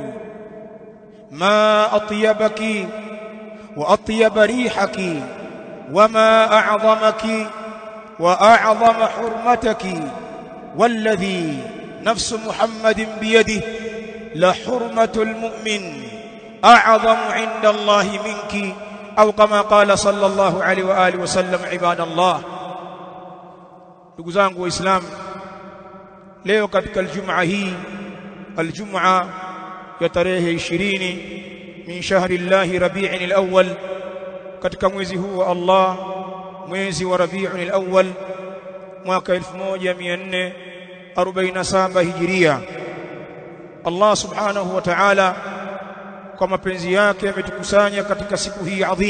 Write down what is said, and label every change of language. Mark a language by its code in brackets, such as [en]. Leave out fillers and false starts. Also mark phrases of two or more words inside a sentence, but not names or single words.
[ar] ما أطيبك وأطيب ريحك وما أعظمك وأعظم حرمتك، والذي نفس محمد بيده لحرمة المؤمن أعظم عند الله منك، [sw] au kama [ar] قال صلى الله عليه وآله وسلم. [sw] Ibadallah, ndugu zangu waislamu, leo katika aljumaa hii, aljumaa ya tarehe 20 [ar] من شهر الله ربيع الأول, [sw] katika mwezi huu wa Allah, mwezi wa rabi'in alawwal mwaka 1447 hijiria, [ar] الله سبحانه وتعالى [sw] kwa mapenzi yake ametukusanya katika siku hii adhim.